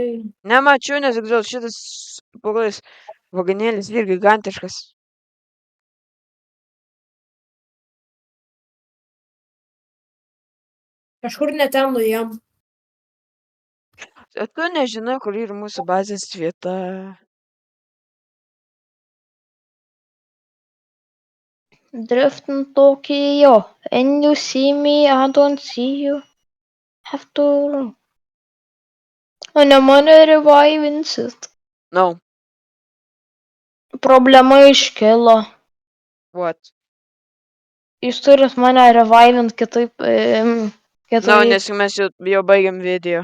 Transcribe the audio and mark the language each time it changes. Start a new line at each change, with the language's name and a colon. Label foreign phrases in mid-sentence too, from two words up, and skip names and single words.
Lithuanian: Nemačiau, nes gal šitas pagalais vagonėlis irgi gigantiškas. Kažkur ne ten nuėjom. Tu nežinai, kur yra mūsų bazės vieta.
English: Drift in Tokyo. And you see me, I don't see you. Have to...
Lithuanian: O ne mane revivinsit.
English: No,
Lithuanian: Problema iškilo.
English: what?
Lithuanian: Jūs turit mane revivint kitaip. No, nes mes jau baigiam video.